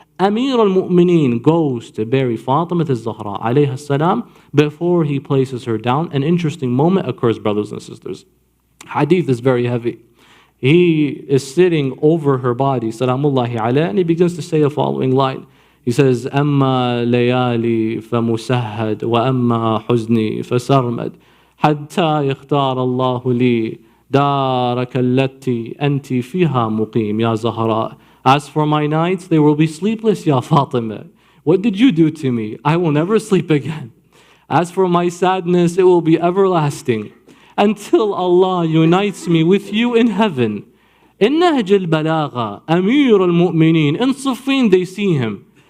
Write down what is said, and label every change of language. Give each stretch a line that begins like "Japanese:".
English: Amir al-Mu'mineen goes to bury Fatemah al-Zahra alayha salam. Before he places her down, an interesting moment occurs, brothers and sisters. Hadith is very heavy. He is sitting over her body, salamullahi alayha, and he begins to say the following line. He says,
Arabic: أما ليالي فمسهد وأما حزني فسرمد حتى يختار الله لي دارك التي أنت فيها مقيم يا زهراء.
English: As for my nights, they will be sleepless, Ya Fatemah. What did you do to me? I will never sleep again. As for my sadness, it will be everlasting until Allah unites me with you in heaven. In Nahj al-Balagha, Amir al-Mu'mineen, in Siffin they see him.